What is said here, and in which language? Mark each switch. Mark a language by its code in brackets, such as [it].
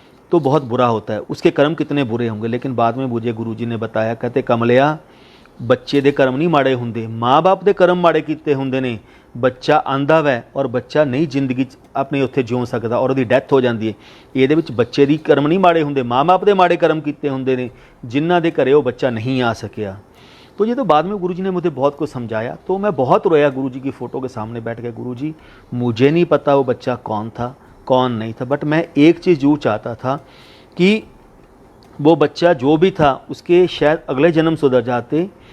[hi] तो बहुत बुरा होता है, उसके कर्म कितने बुरे होंगे। लेकिन बाद में मुझे गुरुजी ने बताया, कहते कमलिया [pa] ਬੱਚੇ ਦੇ ਕਰਮ ਨਹੀਂ ਮਾੜੇ ਹੁੰਦੇ, ਮਾਂ-ਬਾਪ ਦੇ ਕਰਮ ਮਾੜੇ ਕੀਤੇ ਹੁੰਦੇ ਨੇ। ਬੱਚਾ ਆਂਦਾ ਵੈ ਔਰ ਬੱਚਾ ਨਹੀਂ ਜ਼ਿੰਦਗੀ 'ਚ ਆਪਣੀ ਉੱਥੇ ਜਿਉ ਸਕਦਾ ਔਰ ਉਹਦੀ ਡੈਥ ਹੋ ਜਾਂਦੀ ਹੈ। ਇਹਦੇ ਵਿੱਚ ਬੱਚੇ ਦੀ ਕਰਮ ਨਹੀਂ ਮਾੜੇ ਹੁੰਦੇ, ਮਾਂ-ਬਾਪ ਦੇ ਮਾੜੇ ਕਰਮ ਕੀਤੇ ਹੁੰਦੇ ਨੇ ਜਿਨ੍ਹਾਂ ਦੇ ਘਰੇ ਉਹ ਬੱਚਾ [hi] नहीं आ सकिया। तो ये तो बाद में गुरुजी ने मुझे बहुत कुछ समझाया, तो मैं बहुत रोया गुरुजी की फ़ोटो के सामने बैठ के। गुरुजी मुझे नहीं पता वो बच्चा कौन था कौन नहीं था, बट मैं एक चीज़ जरूर चाहता था कि वो बच्चा जो भी था उसके शायद अगले जन्म सुधर जाते।